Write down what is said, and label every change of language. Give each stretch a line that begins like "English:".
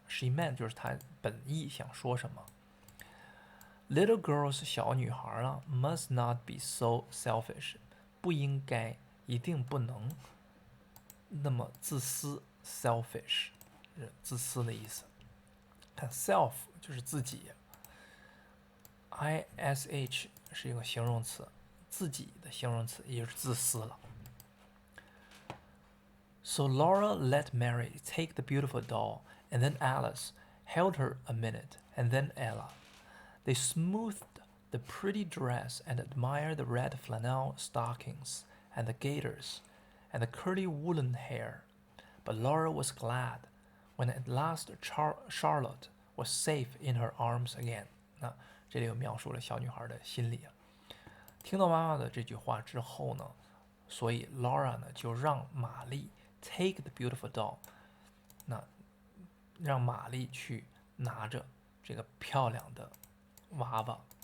English: She meant
Chinese: 就是她本意想说什么。
English: Little girls
Chinese: 小女孩啊
English: must not be so selfish，
Chinese: 不应该，一定不能那么自私 ，selfish 是自私的意思。看 self 就是自己 ，ish 是一个形容词，自己的形容词，也就是自私了。
English: So Laura let Mary take the beautiful doll, and then Alice held her a minute, and then Ella. They smoothed the pretty dress and admired the red flannel stockings and the gaiters and the curly woolen hair. But Laura was glad when at last Charlotte was safe in her arms again.
Chinese: 那这里又描述了小女孩的心理啊。听到妈妈的这句话之后呢，所以 Laura 呢就让玛丽
English: take the beautiful doll，
Chinese: 那让玛丽去拿着这个漂亮的娃娃